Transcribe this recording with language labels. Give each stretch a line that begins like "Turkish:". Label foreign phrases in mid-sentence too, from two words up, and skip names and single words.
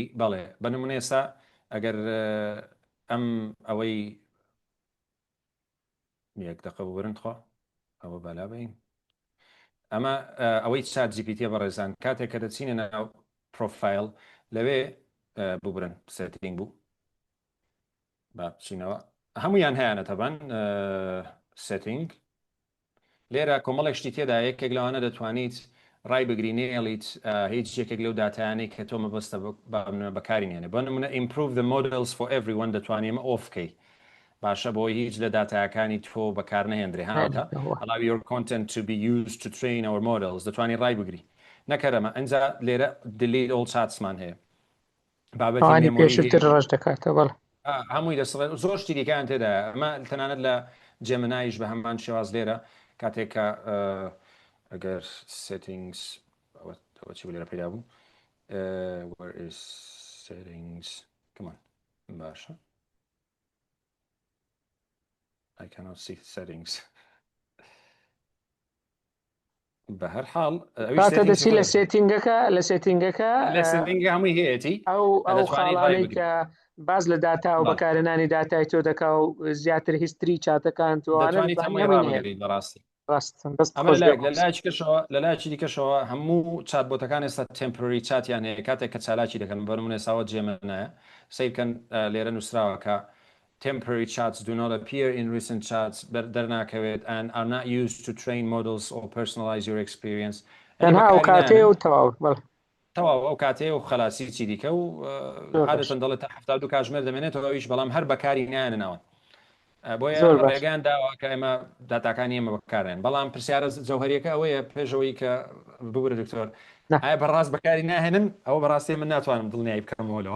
Central Kurdish: بەڵێ بە نمونە ئێستا ئەگەر ئەم ئەوەی یەک دقە ببرن خۆ ئەوە بالا بین، ئەمە ئەوەی چات GPT بەڕێزان کاتێک کە دەچینە ناو پرۆفایل لەوێ ببرن سێتینگ بوو بچینەوە، هەمویان هەیەە تەبەن سێتینگ. لێرە کۆمەڵێکشتی تێدا یەکێک لەوانە دەتوانیت ڕای بگرینێڵیت هیچ یەکێک لەو داتایانەی کە تۆ مەبەستە بەکارینێنێ. بە نمونە
English: improve the models for everyone
Central Kurdish: دەتوانێمە ئۆفکەی باشە بۆی هیچ لە داتایەکانی تۆ بەکار نەهێنرێ. هاوتا
English: allow your content to be used to train our models
Central Kurdish: دەتوانی ڕای بگری. نەکەرەمە ئەنجا لێرە
English: delete all chats
Central Kurdish: مان هەیە بابەتی پێشتر ڕژ دەکاتە. بەڵ هەمووی دەسڵێت زۆر شتیریکان تێدا، ئەمە تەنانەت لە جێمنایش بە هەمان شێواز لێرە کاتێککە ئەگەر settings چی لێرە پێدا بوو
English: where is settings
Central Kurdish: باشە
English: I cannot see settings.
Central Kurdish: بە هەر حاڵ دەچی لە سێتینگەکە هەمووی هەیەی ئەو خاڵانەی کە باز لە داتا و بەکارهێنانی داتای تۆ دەکا و زیاتر هیستری چاتەکان بەڕاستی لە لایکی دیکەشەوە هەموو چات بۆتەکان ئێستا تمپۆری چاتیان هەیە کاتێک کە چالاکی دەکەن بەرمونە ساوە جێمەنایە سیبکەن لێرە نووسراوەکە
English: temporary chats do not appear in recent chats
Central Kurdish: دەرناکەوێت
English: and are not used to train models or personalize your experience.
Central Kurdish: تەنها ئەو کاتێ و تەواو ئەو کاتێ و خلاصی چی دیکە و عادەتەن دەڵێت تا 72 کاتژمێر دەمێنێتەوە ئەویش بەڵام هەر بەکاری نیانەوەن بۆیە ڕێگەیان داوە کە ئێمە داتاکانی ئێمە بەکارێن. بەڵام پرسیارە جەوهریەکە ئەوەیە پێشەوەی کە ببرە دکتۆر ئایا بەڕاست بەکاری ناهێنن ئەوە بەڕاستی من ناتوانم دڵنیایی بکەمەوەلەوە.